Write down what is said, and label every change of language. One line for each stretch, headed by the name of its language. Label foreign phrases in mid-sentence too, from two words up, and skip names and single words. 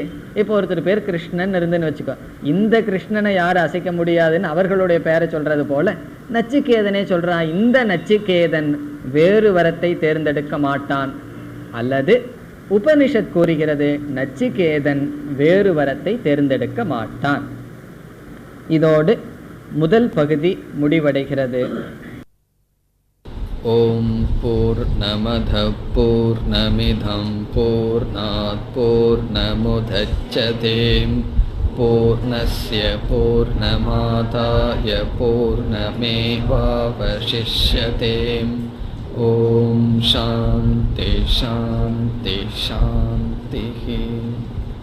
Tamil: இப்போ ஒருத்தர் பேர் கிருஷ்ணன் இருந்துன்னு வச்சுக்கோ, இந்த கிருஷ்ணனை யாரும் அசைக்க முடியாதுன்னு அவர்களுடைய பெயரை சொல்றது போல நச்சிகேதனே சொல்றான், இந்த நச்சிகேதன் வேறு வரத்தை தேர்ந்தெடுக்க மாட்டான். அல்லது உபனிஷத் கூறுகிறது, நச்சிகேதன் வேறு வரத்தை தேர்ந்தெடுக்க மாட்டான். இதோடு முதல் பகுதி முடிவடைகிறது.
Sanskrit: ओम् पूर्णमदः पूर्णमिदम् पूर्णात् पूर्णमुदच्यते पूर्णस्य पूर्णमादाय पूर्णमेवावशिष्यते. ओम् शान्तिः शान्तिः शान्तिः.